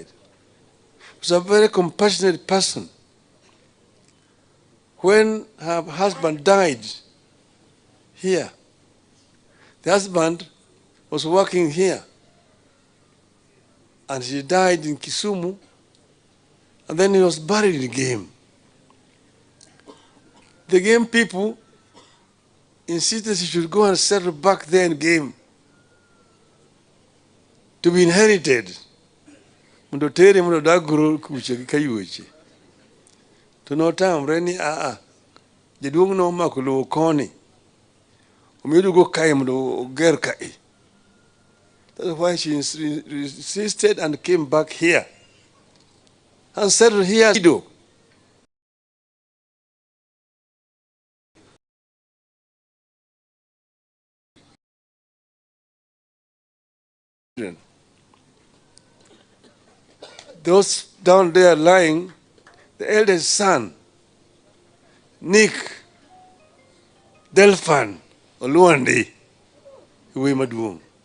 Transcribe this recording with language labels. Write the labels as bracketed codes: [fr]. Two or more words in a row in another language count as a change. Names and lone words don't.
[en] She was a very compassionate person. When her husband died here, the husband was working here, and she died in Kisumu, and then he was buried in Game. The Game people insisted she should go and settle back there in Game to be inherited. [luo] Mundo tere mundo daguro kuche kayuche. To no time reni Jaduong no makulo koni. Umidu go kai mundo ger kai. [en] That's why she resisted and came back here and settled here. Those down there lying, the eldest son, Nick, Delphan, Oluandi, Uwe Maduong.